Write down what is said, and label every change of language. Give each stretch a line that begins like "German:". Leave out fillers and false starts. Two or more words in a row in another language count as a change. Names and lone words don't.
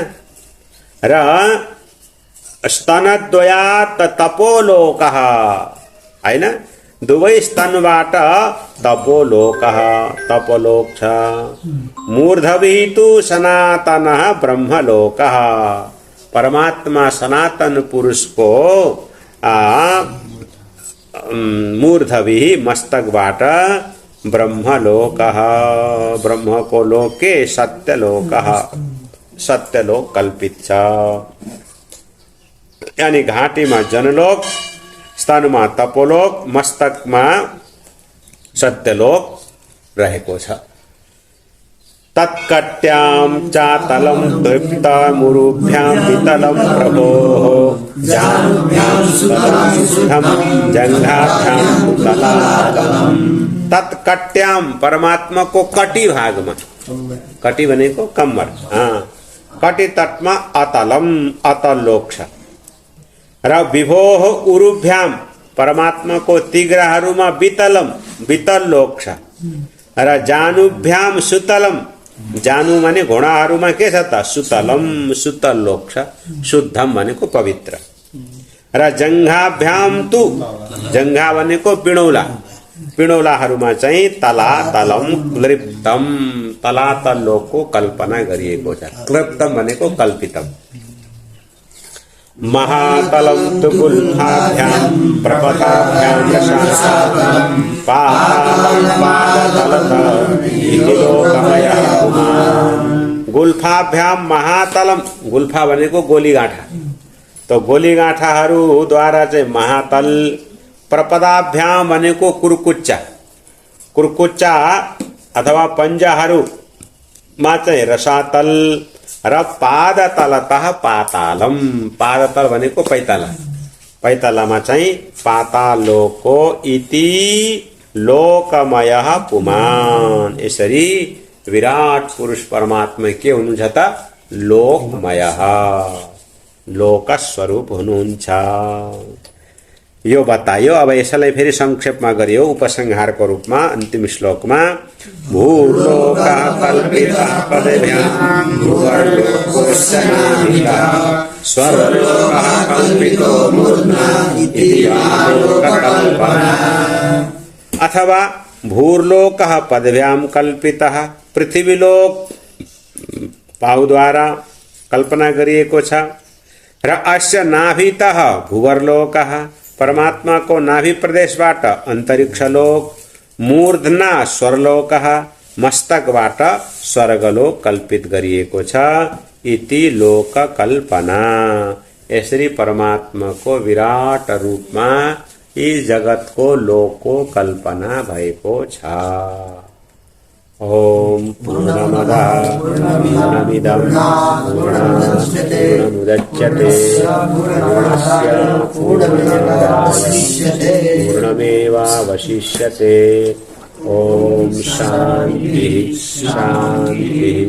Nepali: र
Sanskrit: स्तनद्वयात् तपोलोकः
Nepali: हैन, दुवै स्तनबाट तपोलोकः, तपोलोक छ।
Sanskrit: मूर्धभिः तु सनातनः ब्रह्मलोकः,
Nepali: परमात्मा सनातन पुरुष को मूर्धभिः मस्तकबाट ब्रह्मलोकः, ब्रह्म को लोके सत्यलोकः, सत्यलोक कल्पित छ। यानी घाटीमा जनलोक, स्तनमा तपोलोक, मस्तकमा सत्यलोक रहेको छ।
Sanskrit: तत्कट्याम चातलम तृप्तमुरुभ्यां वितलम प्रभोः जानुभ्यां सुतलं जंघाभ्यां तलातलम।
Nepali: तत्कट्याम परमात्मा को कटी भागमा, कटी भनेको कम्मर, कटी तटमा अतलम, अतल लोक छ। र
Sanskrit: विभोः उरुभ्याम
Nepali: परमात्मा को तिग्राहरूमा वितलम, वितल लोक छ। र
Sanskrit: जानुभ्याम सुतलम,
Nepali: जानु माने घोडाहरूमा के छ त सुतलम, सुतल लोक छ। शुद्धम भनेको पवित्र। र
Sanskrit: जंघाभ्याम तु,
Nepali: जंघा भनेको पिणौला, पिणौलाहरूमा चाहिँ
Sanskrit: तलातलम क्लिप्तम,
Nepali: तलातल लोकको कल्पना गरिएको छ। क्लिप्तम भनेको कल्पितम।
Sanskrit: महातलम तु गुल्फाभ्याम प्रपदाभ्याम रसातलम पातालं पादतलतः इति लोकमयः पुमान्। गुल्फाभ्याम महातलम,
Nepali: गुल्फा भनेको गोलीगाँठा, तो गोलीगाँठाहरू द्वारा चाहिँ महातल। प्रपदाभ्याम भनेको कुर्कुच्चा, कुर्कुच्चा अथवा पञ्जाहरूमा चाहिँ रसातल। र
Sanskrit: पादतलतः पातालम,
Nepali: पादतल भनेको पैताला, पैतालामा चाहिँ पातालोको
Sanskrit: इति लोकमयः पुमान्।
Nepali: यसरी विराट पुरुष परमात्मा के हुनुहुन्छ त लोकमयः, लोकस्वरूप हुनुहुन्छ। यो बतायो। अब यसलाई फेरि संक्षेपमा गरियो उपसंहारको रूपमा अन्तिम श्लोकमा।
Sanskrit: भूर्लोकः कल्पितः पदभ्यां भुवर्लोकोऽस्य नाभितः स्वर्लोकः कल्पितो मूर्ध्ना इति लोककल्पना।
Nepali: अथवा
Sanskrit: भूर्लोकः पदभ्यां कल्पितः,
Nepali: पृथ्वीलोक पाउद्वारा कल्पना गरिएको छ। र
Sanskrit: अस्य नाभितः भुवर्लोकः,
Nepali: परमात्मा को नाभि प्रदेशबाट अंतरिक्ष लोक।
Sanskrit: मूर्धना स्वर्लोकः,
Nepali: मस्तकबाट स्वर्गलोक कल्पित गरिएको छ।
Sanskrit: इति लोक कल्पना।
Nepali: यसरी परमात्मा को विराट रूपमा यी जगतको लोकको कल्पना भएको छ।
Sanskrit: ओम पूर्णमदः पूर्णमिदं पूर्णात् पूर्णमुदच्यते पूर्णस्य पूर्णमेवावशिष्यते पूर्णमेवावशिष्यते। ओम शांति शांति।